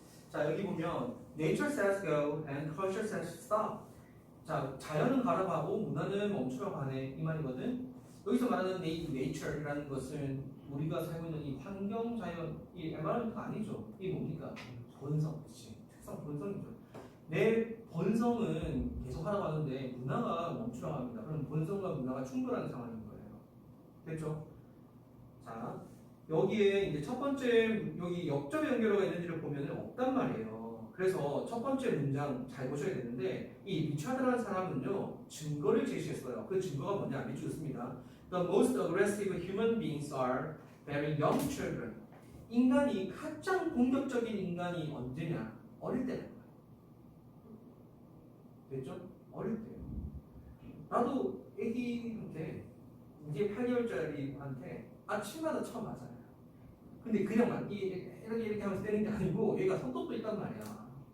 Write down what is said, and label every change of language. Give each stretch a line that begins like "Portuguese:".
English: 자, 여기 보면 Nature says go and culture says stop.
Korean: 자, 자연은 가라가고 문화는 멈추러 가네 이 말이거든. 여기서 말하는 nature라는 것은 우리가 살고 있는 이 환경, 자연, 이 environment 아니죠. 이게 뭡니까? 본성, 그렇지. 특성, 본성이죠. 내 본성은 계속 하라고 하는데 문화가 멈추러 갑니다. 그럼 본성과 문화가 충돌하는 상황인 거예요. 됐죠? 자, 여기에 이제 첫 번째 여기 역접의 연결어가 있는지를 보면 없단 말이에요. 그래서 첫 번째 문장 잘 보셔야 되는데 이 리차드라는 사람은요 증거를 제시했어요. 그 증거가 뭐냐? 밑줄 있습니다.
English: The most aggressive human beings are very young children.
Korean: 인간이 가장 공격적인 인간이 언제냐? 어릴 때는 거예요. 됐죠? 어릴 때. 나도 애기한테 이제 8개월짜리한테 아침마다 처음 맞아요. 근데 그냥 이렇게 하면서 때리는 게 아니고 얘가 손톱도 있단 말이야.